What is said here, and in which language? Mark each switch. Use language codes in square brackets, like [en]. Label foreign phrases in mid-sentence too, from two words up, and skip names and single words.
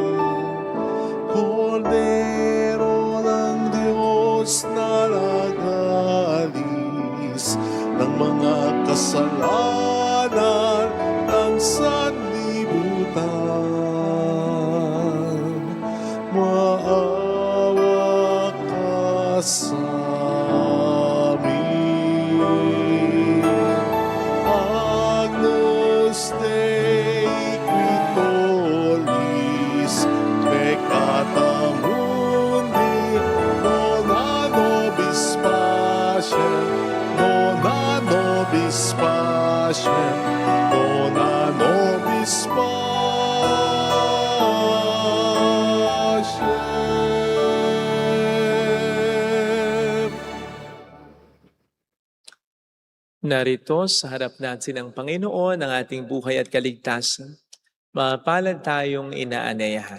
[tl] Kordero ng Diyos na nagalis ng mga kasalanan ng sanlibutan. Maawa ka sa amin. [la] Agnus Dei qui tollis peccata mundi, dona nobis pacem, dona nobis pacem, dona nobis pacem. [tl] Narito sa harap natin ang Panginoon, ang ating buhay at kaligtasan. Mapalad tayong inaanyayahan.